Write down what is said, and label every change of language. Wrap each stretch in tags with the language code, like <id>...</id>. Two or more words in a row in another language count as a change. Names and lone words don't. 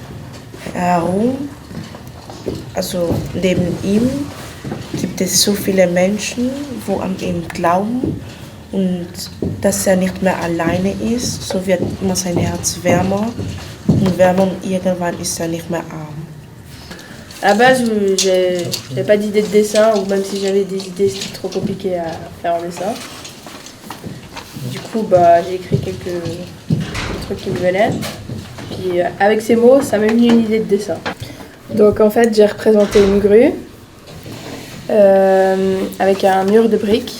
<de>also neben ihm gibt es so viele Menschen, wo an ihn glauben und dass er nicht mehr alleine ist, so wird immer sein Herz wärmer und wärmer und irgendwann ist er nicht mehr arm.</de> <fr>À la base, j'avais pas d'idée de dessin, ou même si j'avais des idées, c'était trop compliqué à faire en dessin. Du coup, j'ai écrit quelques trucs qui me venaient. Puis avec ces mots, ça m'a venu une idée de dessin. Donc en fait, j'ai représenté une grue avec un mur de briques.</fr>